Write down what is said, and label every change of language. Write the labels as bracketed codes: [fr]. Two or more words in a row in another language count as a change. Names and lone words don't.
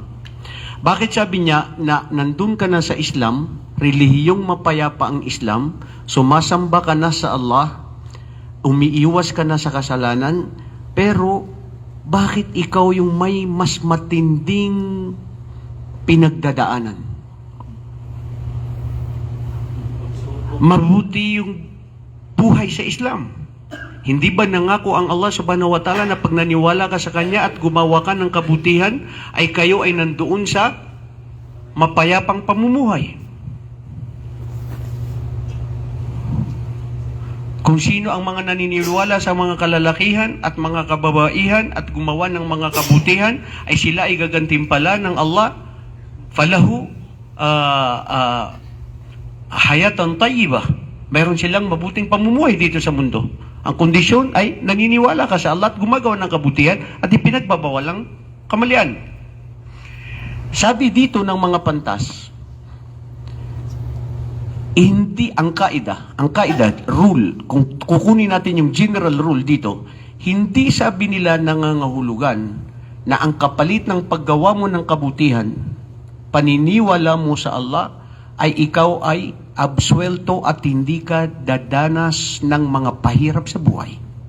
[tl] Bakit sabi niya na nandun ka na sa Islam, relihiyong mapayapa ang Islam, sumasamba ka na sa Allah, umiiwas ka na sa kasalanan, pero bakit ikaw yung may mas matinding pinagdadaanan? Mabuti yung buhay sa Islam. Hindi ba nangako ang Allah [ar] سبحانه وتعالى [tl] na pag naniwala ka sa Kanya at gumawa ka ng kabutihan, ay kayo ay nandoon sa mapayapang pamumuhay? Kung sino ang mga naniniwala sa mga kalalakihan at mga kababaihan at gumawa ng mga kabutihan, ay sila ay gagantimpala ng Allah. [ar] فله حياة طيبة. [tl] Mayroon silang mabuting pamumuhay dito sa mundo. Ang kondisyon ay naniniwala ka sa Allah at gumagawa ng kabutihan at ipinagbabawalang kamalian. Sabi dito ng mga pantas, hindi ang kaida, rule, kung kukunin natin yung [en] general rule [tl] dito, hindi sabi nila nangangahulugan na ang kapalit ng paggawa mo ng kabutihan, paniniwala mo sa Allah, ay ikaw ay absuelto at hindi ka dadanas ng mga pahirap sa buhay.